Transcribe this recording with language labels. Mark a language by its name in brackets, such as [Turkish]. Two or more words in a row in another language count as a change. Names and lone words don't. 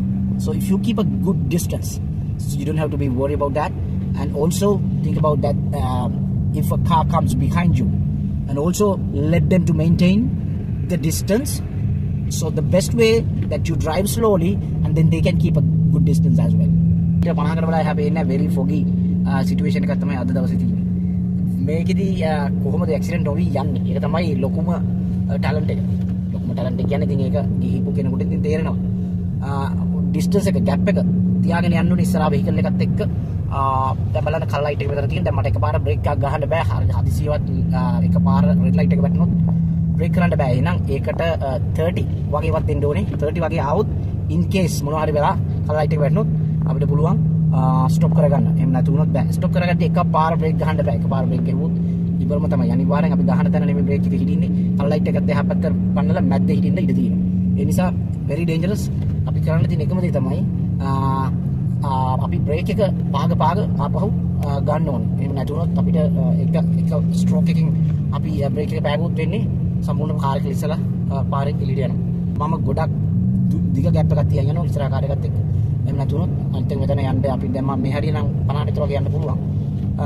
[English] So if you keep a good distance, so you don't have to be worried about that. And also think about that if a car comes behind you, and also let them to maintain the distance. So the best way that you drive slowly, and then they can keep a good distance as well. [Sinhala] ඊට 50කට වඩා එහා පේන්නේ [English] very foggy situation [Sinhala] එකක් තමයි අද දවසේ තියෙන්නේ. මේකෙදි කොහොමද ඇක්සිඩන්ට් නොවි යන්නේ? ඒක තමයි ලොකුම ටැලන්ට් එක. ලොකුම ටැලන්ට් එක කියන්නේ ඉතින් ඒක ගිහිපු කෙනෙකුට ඉතින් තේරෙනවා. ඩිස්ටන්ස් එක ගැප් එක තියාගෙන යන්න ඕනේ ඉස්සරහා වෙහිකල් එකත් එක්ක. දැන් බලන්න කල් ලයිට් එක මෙතන තියෙන. දැන් මට එකපාර බ්‍රේක් එකක් ගහන්න බෑ. හදිසියවත් එකපාර [English] red light [Sinhala] එක වැටුනොත් බ්‍රේක් කරන්න බෑ. එහෙනම් ඒකට 30 වගේවත් දෙන්න ඕනේ. 30 වගේ ආවොත් [English] in case [Sinhala] මොනවා හරි වෙලා කල් ලයිට් එක වැටුනොත් අපිට පුළුවන් ස්ටොප් කරගන්න. එහෙම නැතුනොත් බෑ. ස්ටොප් කරගත්තේ එකපාර බ්‍රේක් ගහන්න බෑ. එකපාර බ්‍රේක් ගෙවුවොත් ඉබරම තමයි. අනිවාර්යෙන් අපි ගහන තැන නෙමෙයි බ්‍රේක් එක හිටින්නේ. කල් ලයිට් එකත් එහා පැත්තට පන්නලා මැද්දේ හිටින්න ඉඩ තියෙනවා. ඒ නිසා [English] very dangerous. [Sinhala] අපි කරන්න තියෙන එකම දේ තමයි අපි බ්‍රේක් එක පාග ආපහු ගන්න ඕනේ. එහෙම නැතුනොත් අපිට එක ස්ට්‍රෝක් එකකින් අපි බ්‍රේක් එක පෑගුවොත් වෙන්නේ සම්පූර්ණ කාර් එක ඉස්සලා පාරේ එළියට යනවා. මම ගොඩක් දිග ගැප් එකක් තියන් යනවා ඉස්සරහ කාර් එකත් එක්ක. එහෙම නැතුනොත් අන්තිම මෙතන යන්න අපි දැන් මම මේ හරිය නම් 50 විතර වගේ යන්න පුළුවන්.